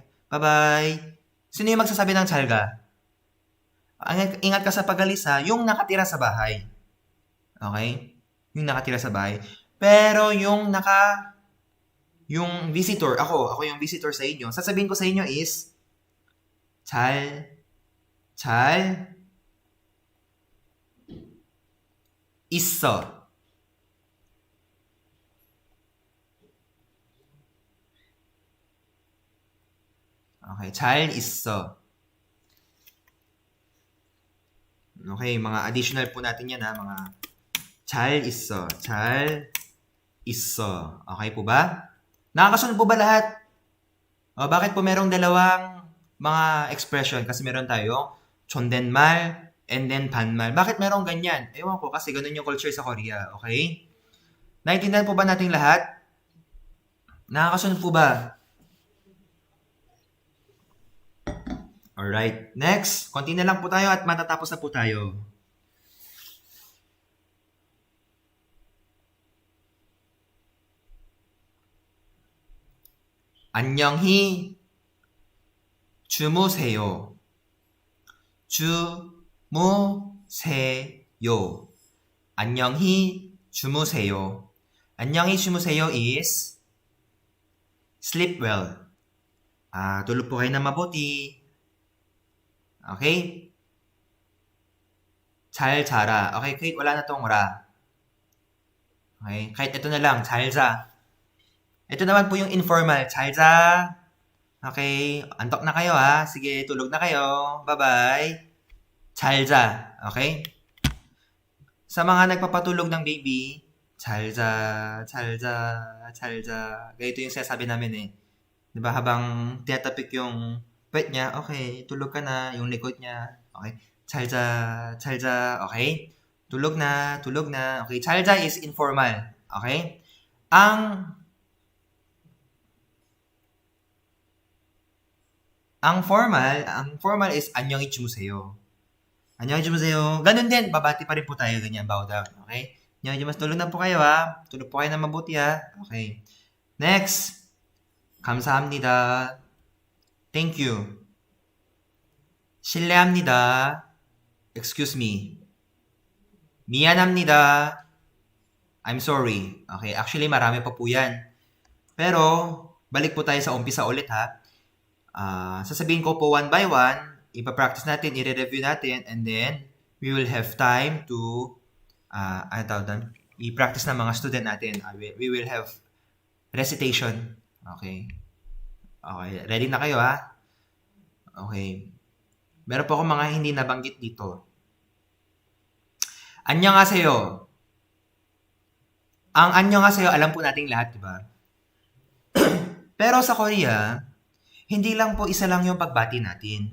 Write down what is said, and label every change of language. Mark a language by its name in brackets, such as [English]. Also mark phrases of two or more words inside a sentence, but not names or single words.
[Filipino] Bye-bye. Sino yung magsasabi ng 잘가? Ingat ka sa pag-alis ha. Yung nakatira sa bahay. Okay? Yung nakatira sa bahay. Pero yung visitor, ako yung visitor sa inyo, sasabihin ko sa inyo is, [Korean] 잘 있어. Okay, 잘 있어. [Filipino] Okay, mga additional po natin yan ha, mga [Korean] 잘 있어. 잘 있어. [Filipino] Okay po ba? Nakakasunod po ba lahat? O, bakit po merong dalawang mga expression? Kasi meron tayo 존댓말 [English] and then [Filipino] 반말. Bakit merong ganyan? Ewan ko, kasi ganun yung culture sa Korea. Okay? Naintindihan po ba nating lahat? Nakakasunod po ba? Alright. Next. Konti na lang po tayo at matatapos na po tayo. [Korean] 안녕히 주무세요. 주무세요. 안녕히 주무세요. 안녕히 주무세요 [English] is sleep well. [Filipino] Tulog po kayo na mabuti. Okay? [Korean] 잘 자라. [Filipino] Okay, kahit wala na tong ra. Okay, kahit ito na lang, [Korean] 잘 자. [Filipino] Ito naman po yung informal, [Korean] 잘 자. [Filipino] Okay, antok na kayo ha. Sige, tulog na kayo. Bye-bye. [Korean] 잘 자. [Filipino] Okay? Sa mga nagpapatulog ng baby, [Korean] 잘 자, 잘 자, 잘 자. [Filipino] Ganito yung sinasabi namin eh. Diba, habang tinatapik yung puwet niya, okay, tulog ka na, yung likod niya, [Korean] okay, 잘 자, 잘 자, [Filipino] okay, tulog na, [English] okay, [Korean] 잘 자 [English] is informal, okay, ang formal is [Korean] 안녕히 주무세요. 안녕히 주무세요. [Filipino] Ganun din, babati pa rin po tayo ganyan, [English] bow down, [Korean] okay, 안녕히 주무세요, [Filipino] tulog na po kayo ha, tulog po kayo na mabuti ha, okay, next, [Korean] 감사합니다. [English] Thank you. 실례합니다. Excuse me. 미안합니다. I'm sorry. [Filipino] Okay, actually marami pa po yan. Pero, balik po tayo sa umpisa ulit ha. Sasabihin ko po [English] one by one, [Filipino] ipapractice natin, i-review natin, [English] and then, we will have time to, [Filipino] i-practice ng mga student natin. [English] We will have recitation. [Filipino] Okay. Okay, ready na kayo ha? Okay. Meron po akong mga hindi nabanggit dito. 안녕하세요. Ang 안녕하세요, alam po nating lahat, di ba? Pero sa Korea, hindi lang po isa lang yung pagbati natin.